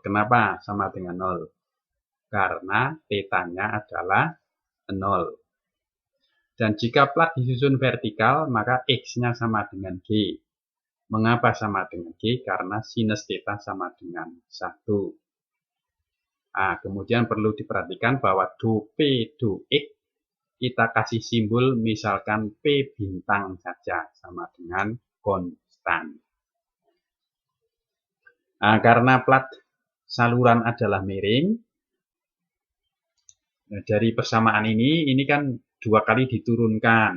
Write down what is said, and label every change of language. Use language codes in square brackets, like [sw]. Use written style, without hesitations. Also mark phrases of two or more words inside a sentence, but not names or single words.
[id] Kenapa sama dengan 0? Karena θ-nya adalah 0. Dan jika plat disusun vertikal, maka X-nya sama dengan G. Mengapa sama dengan G? Karena sinus θ sama dengan 1. Nah, kemudian perlu diperhatikan bahwa du/P du/X kita kasih simbol misalkan P bintang saja sama dengan konstan. Nah, karena plat saluran adalah miring, nah, dari persamaan ini kan 2 kali diturunkan.